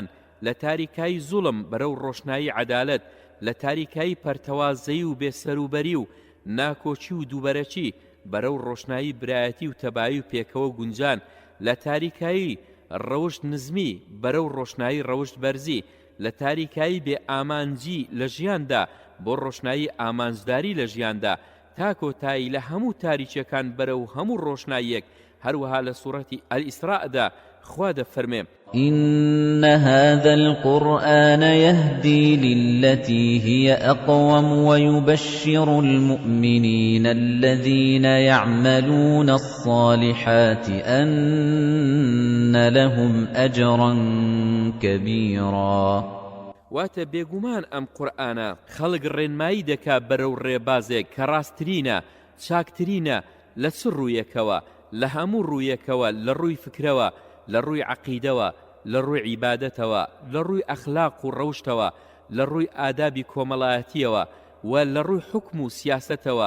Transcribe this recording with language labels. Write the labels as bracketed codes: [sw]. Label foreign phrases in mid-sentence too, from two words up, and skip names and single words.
[ckb] لە تاریکایی زوڵم بەرەو ڕۆشنایی عەدالەت، لە تاریکایی پەرتەوازەیی و بێسەروبەری و ناکۆچی و دووبەرەچی بەرەو ڕۆشنایی برایەتی و تەبایی و پێکەوە گونجان، لە تاریکایی ڕەوشت نزمی بەرەو ڕۆشنایی ڕەوشت بەرزی، لە تاریکایی بێ ئامانجی لە ژیاندا بۆ ڕۆشنایی ئامانجداری لە ژیاندا، تا کۆتایی لە هەموو تاریچەکان بەرەو هەموو ڕۆشناییەک. هەروەها لە سوورەتی ئەلئیسراءدا خوا دەفەرمێ: [ar] إن هذا القرآن يهدي للتي هي أقوم ويبشر المؤمنين الذين يعملون الصالحات أن لهم أجرا كبيرا. [ckb] واتە بێگومان ئەم قورئانە خەڵک ڕێنمایی دەکا بەرەو ڕێبازێک کە ڕاستترینە، چاکترینە لە چ ڕوویەکەوە، لە هەموو ڕوویەکەوە، لە ڕووی فکرەوە، لە ڕووی عەقیدەوە، لە ڕووی عیبادەتەوە، لە ڕووی ئەخلاق و ڕەوشتەوە، لە ڕووی ئادابی کۆمەڵایەتیەوە و لە ڕووی حوکم و سیاسەتەوە.